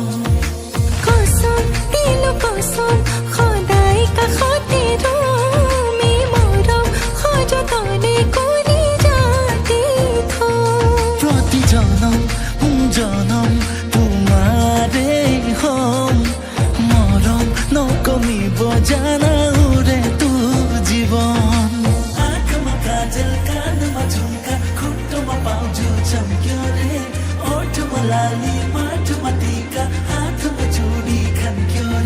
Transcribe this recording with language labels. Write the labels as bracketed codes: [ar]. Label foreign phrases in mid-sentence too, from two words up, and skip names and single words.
[as] কসম দিলো কসম সদায় কাষতে ৰম এই মৰম সযতনে কৰি ৰাতি থম প্ৰতি জনম জনম তোমাৰে হম মৰম নকমিব জানা উৰে তো জীৱন [ne] आँखमा काजल कानमा झुम्का खुट्टोमा पाउँछु चम्क्यो रे ओठमा लाली माटोमा टीका हातमा चुडी खन्क्यो रे